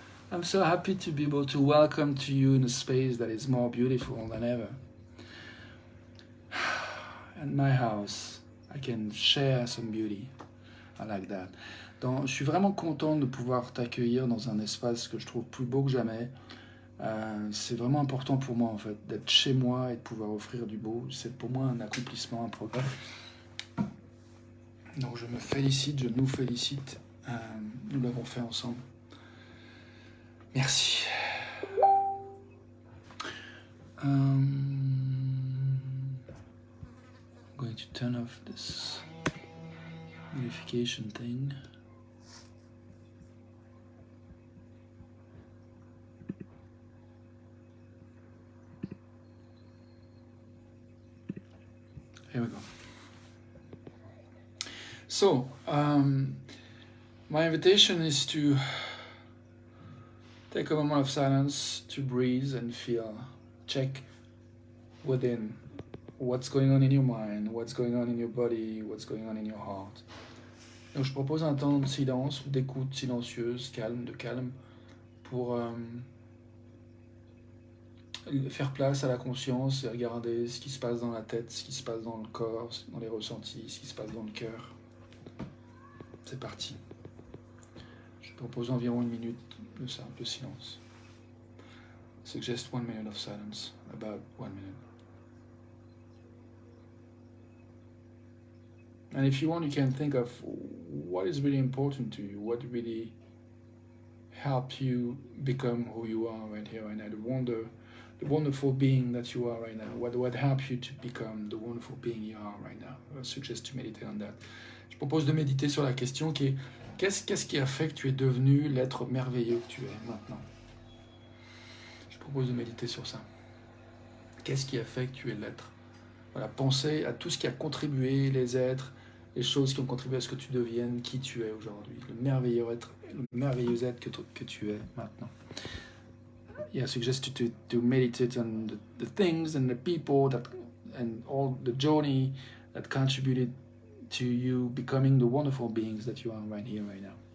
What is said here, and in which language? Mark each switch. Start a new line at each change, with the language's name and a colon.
English: I'm so happy to be able to welcome to you in a space that is more beautiful than ever. At my house, I can share some beauty. I like that.
French: Je suis vraiment content de pouvoir t'accueillir dans un espace que je trouve plus beau que jamais. C'est vraiment important pour moi, en fait, d'être chez moi et de pouvoir offrir du beau. C'est pour moi un accomplissement, un progrès. Donc je me félicite, je nous félicite. Nous l'avons fait ensemble. Merci.
English: I'm going to turn off this notification thing. Here we go. So, my invitation is to take a moment of silence to breathe and feel, check within what's going on in your mind, what's going on in your body, what's going on in your heart.
French: Donc je propose un temps de silence, d'écoute silencieuse, calme, de calme, pour faire place à la conscience et regarder ce qui se passe dans la tête, ce qui se passe dans le corps, dans les ressentis, ce qui se passe dans le cœur. C'est parti. Je propose environ 1 minute de ça, de silence.
English: Suggest 1 minute of silence, about 1 minute. And if you want, you can think of what is really important to you, what really helped you become who you are right here, right now, the wonderful being that you are right now, what helped you to become the wonderful being you are right now. I suggest to meditate on that.
French: Je propose de méditer sur la question qui est qu'est-ce qui a fait que tu es devenu l'être merveilleux que tu es maintenant? Je propose de méditer sur ça. Qu'est-ce qui a fait que tu es l'être? Voilà, pensez à tout ce qui a contribué, les êtres, les choses qui ont contribué à ce que tu deviennes qui tu es aujourd'hui, le merveilleux être que tu es maintenant.
English: Yeah, I suggest you to meditate on the things and the people that and all the journey that contributed to you becoming the wonderful beings that you are right here, right now.